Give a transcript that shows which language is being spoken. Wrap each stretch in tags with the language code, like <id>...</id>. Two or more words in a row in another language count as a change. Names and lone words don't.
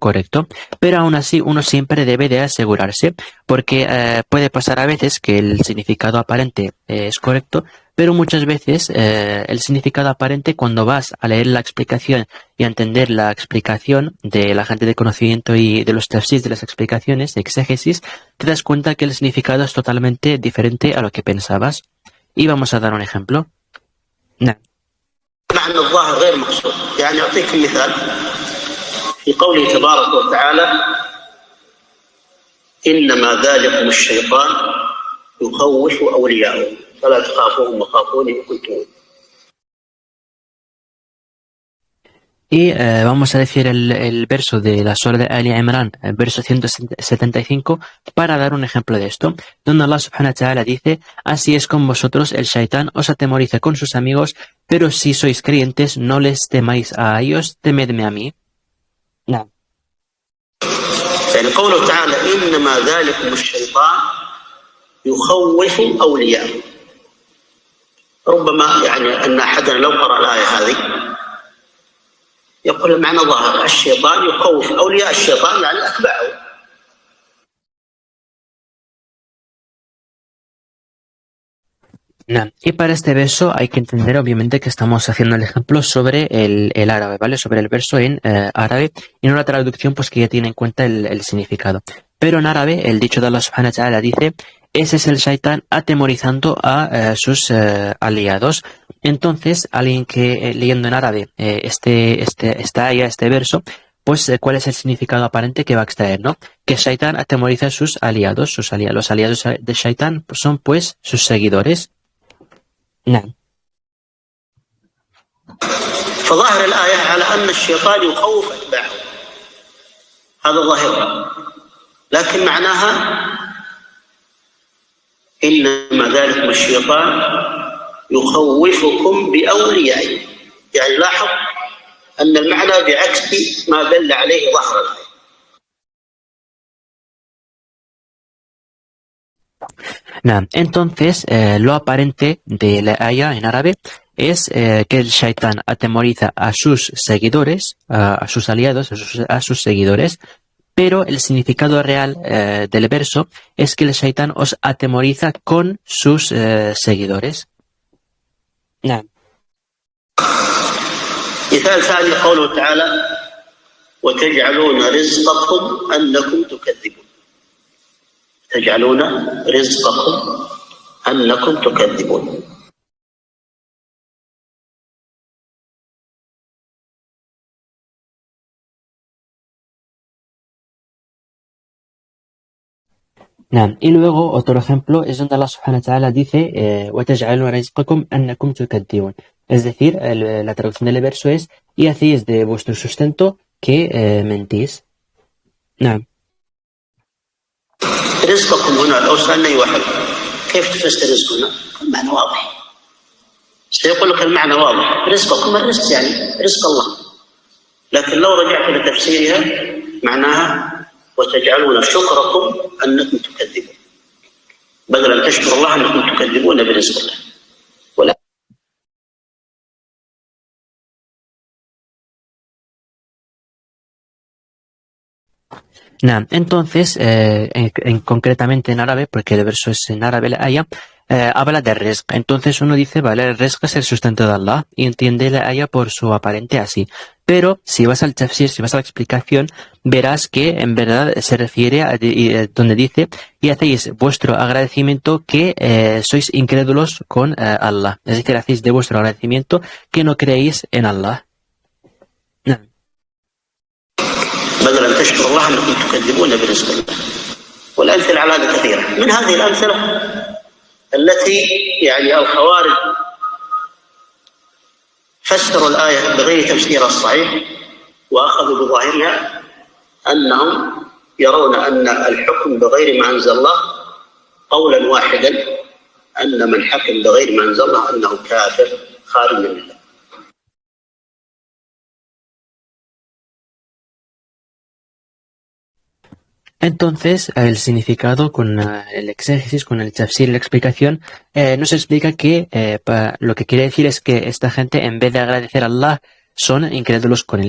<es>correcto, pero aún así uno siempre debe de asegurarse porque puede pasar a veces que el significado aparente es correcto, pero muchas veces el significado aparente cuando vas a leer la explicación y a entender la explicación de la gente de conocimiento y de los tafsirs de las explicaciones, de exégesis, te das cuenta que el significado es totalmente diferente a lo que pensabas. Y vamos a dar un ejemplo. Nah.</es> <ar>معنى الظاهر غير مقصود. يعني أعطيك مثال في قوله تبارك وتعالى إنما ذلكم الشيطان يخوف أولياءه فلا تخافوهم وخافوني إن كنتم مؤمنين.</ar> <es>Y vamos a decir el verso de la Sura de Ali Imran, el verso 175, para dar un ejemplo de esto, donde Allah</es> <ar>سبحانه وتعالى</ar> <es>dice, así es con vosotros, el shaitán os atemoriza con sus amigos, pero si sois creyentes, no les temáis a ellos, temedme a mí. No.</es> <ar>يعني قوله تعالى إنما ذلكم الشيطان يخوف أولياءه، ربما يعني أن أحدنا لو قرأ الآية هذه يقول المعنى ظاهر الشيطان يخوف أولياء الشيطان يعني أتباعه.</ar> <es>No. Y para este verso hay que entender obviamente que estamos haciendo el ejemplo sobre el árabe, ¿vale? Sobre el verso en árabe y no la traducción pues que ya tiene en cuenta el significado. Pero en árabe el dicho de Allah</es> <ar>سبحانه وتعالى</ar> <es>dice, ese es el shaitán atemorizando a sus aliados. Entonces alguien que leyendo en árabe este verso pues ¿cuál es el significado aparente que va a extraer, no? Que Shaitán atemoriza a sus aliados, los aliados de Shaitán son pues sus seguidores.</es> <ar>نعم. فظاهر الآية على أن الشيطان يخوف أتباعه، هذا ظاهرها، لكن معناها إنما ذلكم الشيطان يخوفكم بأوليائه. يعني لاحظ أن المعنى بعكس ما دل عليه ظاهر الآية.</ar> <es>Entonces, lo aparente de la aya en árabe es que el shaitán atemoriza a sus seguidores, a sus aliados, a sus seguidores, pero el significado real del verso es que el shaitán os atemoriza con sus seguidores.</es> <ar>نعم. مثال ثاني قوله تعالى: وتجعلون رزقكم أنكم تكذبون. تجعلون رزقكم أنكم تكذبون. نعم.</ar> <es>Y luego otro ejemplo es donde Allah</es> <ar>سبحانه وتعالى</ar> <es>dice</es> <ar>وَتَجْعَلُونَ رِزْقَكُمْ أَنَّكُمْ تُكَذِّبُونَ.</ar> <es>Es decir, la traducción del verso es y hacéis de vuestro sustento que mentís.</es> <ar>نعم. رزقكم هنا لو سألنا أي واحد كيف تفسر رزق هنا؟ المعنى واضح، سيقول لك المعنى واضح، رزقكم الرزق يعني رزق الله، لكن لو رجعت لتفسيرها معناها وتجعلون شكركم أنكم تكذبون، بدل أن تشكر الله أنكم تكذبون برزق الله.</ar> <es>Entonces, concretamente en árabe, porque el verso es en árabe, la aya, habla de rizq. Entonces uno dice, vale, el rizq es el sustento de Allah y entiende la aya por su aparente así. Pero si vas al tafsir, si vas a la explicación, verás que en verdad se refiere a donde dice y hacéis vuestro agradecimiento que sois incrédulos con Allah. Es decir, hacéis de vuestro agradecimiento que no creéis en Allah.</es> <ar>بدل أن تشكر الله أنكم تكذبون برزق الله. والأمثلة على هذا كثيرة. من هذه الأمثلة التي يعني الخوارج فسروا الآية بغير تفسيرها الصحيح وأخذوا بظاهرها، أنهم يرون أن الحكم بغير ما أنزل الله قولا واحدا، أن من حكم بغير ما أنزل الله أنه كافر خارج من الله.</ar> <es>Entonces, el significado con el exégesis, con el tafsir y la explicación, nos explica que lo que quiere decir es que esta gente, en vez de agradecer a Allah, son incrédulos con él.</es>